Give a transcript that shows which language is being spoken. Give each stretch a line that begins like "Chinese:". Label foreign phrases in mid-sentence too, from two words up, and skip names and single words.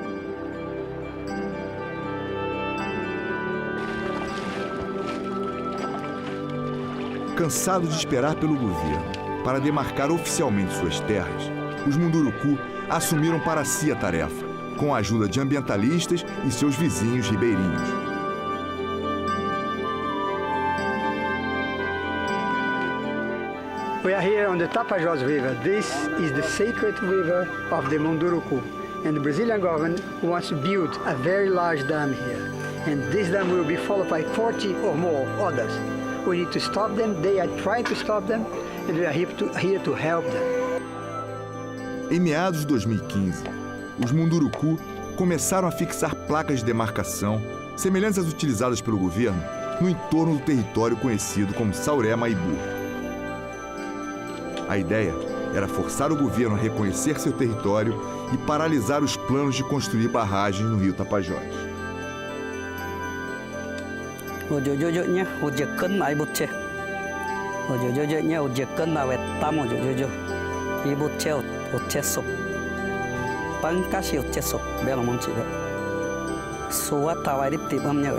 Portuguese: Cansados de esperar pelo governo para demarcar oficialmente suas terras, os Munduruku assumiram para si a tarefa, com a ajuda de ambientalistas e seus vizinhos ribeirinhos.
English: We are here on the Tapajós River. This is the sacred river of the Munduruku. And the Brazilian government wants to build a very large dam here. And this dam will be followed by 40 or more others. We need to stop them, they are trying to stop them, and we are here to help them.
Portuguese: Em meados de 2015, os Munduruku começaram a fixar placas de demarcação, semelhantes às utilizadas pelo governo, no entorno do território conhecido como Sauré-Maibu. A ideia era forçar o governo a reconhecer seu território e paralisar os planos de construir barragens no rio Tapajós.
Mundurukú: Ojojojonya ujekan ai butche. Ojojojonya ujekan awe tamo jojojo. I butche utchesop. Pangkashi utchesop Belo Monte be. Suwa tawarip tibam nyawe.